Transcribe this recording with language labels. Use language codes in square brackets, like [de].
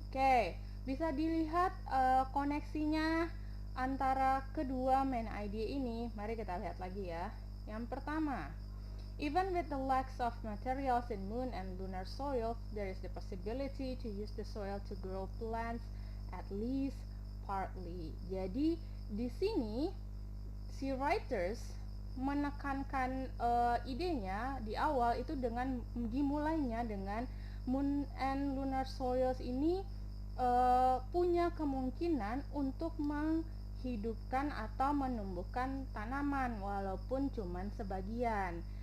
[id] Oke, bisa dilihat koneksinya antara kedua main idea ini. Mari kita lihat lagi ya. Yang pertama, [en] even with the lacks of materials in moon and lunar soil, there is the possibility to use the soil to grow plants at least partly. [id] Jadi di sini si writers menekankan idenya di awal itu dengan dimulainya dengan [en] moon and lunar soils [id] ini punya kemungkinan untuk menghidupkan atau menumbuhkan tanaman walaupun cuman sebagian.